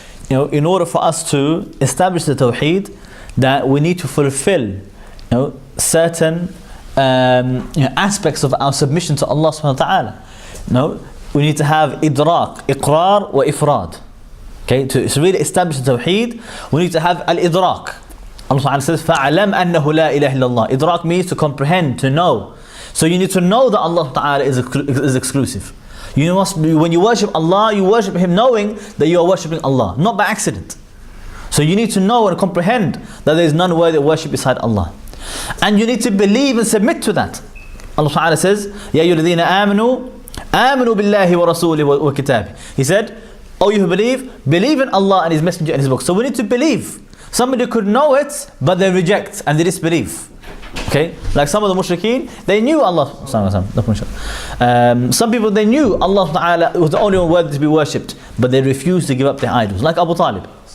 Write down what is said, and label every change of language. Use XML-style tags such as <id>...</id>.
<en>You know, in order for us to establish the Tawheed, that we need to fulfill, certain aspects of our submission to Allah Subhanahu wa Ta'ala. We need to have idrak, iqrar wa ifrad. Okay, to really establish the Tawheed, we need to have al-idrak. Allah Subhanahu says,</en> <ar>فَعَلَمْ أَنَّهُ لَا إِلَهِ إِلَّا اللَّهِ.</ar> <en>Idrak means to comprehend, to know. So you need to know that Allah Ta'ala is exclusive. You must, when you worship Allah, you worship Him knowing that you are worshipping Allah, not by accident. So you need to know and comprehend that there is none worthy of worship beside Allah. And you need to believe and submit to that. Allah Ta'ala says,</en> <ar>يَا أَيُّهَا الَّذِينَ آمَنُوا بِاللَّهِ وَرَسُولِهِ وَكِتَابِهِ.</ar> <en>He said, oh, you who believe in Allah and His Messenger and His book. So we need to believe. Somebody could know it, but they reject and they disbelieve. Okay, like some of the mushrikeen, they knew Allah. Some people, they knew Allah Ta'ala was the only one worthy to be worshipped, but they refused to give up their idols, like Abu Talib.</en>